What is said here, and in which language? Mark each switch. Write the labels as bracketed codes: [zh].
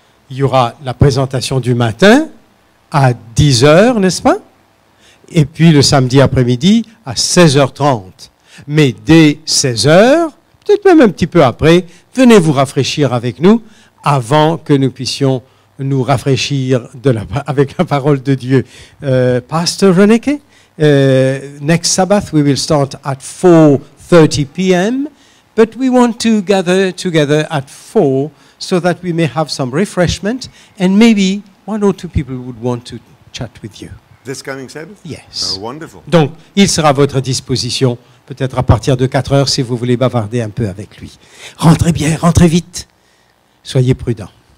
[fr] Il y aura la présentation du matin à 10h, n'est-ce pas? Et puis le samedi après-midi à 16h30. Mais dès 16h, peut-être même un petit peu après, venez vous rafraîchir avec nous avant que nous puissions nous rafraîchir avec la parole de Dieu. [en] Pastor Reneke, next Sabbath we will start at 4:30 p.m., but we want to gather together at 4 so that we may have some refreshment and maybe one or two people would want to chat with you. This coming Sabbath? Yes. Oh, wonderful. [fr] Donc, il sera à votre disposition, peut-être à partir de 4 heures si vous voulez bavarder un peu avec lui. Rentrez bien, rentrez vite. Soyez prudents.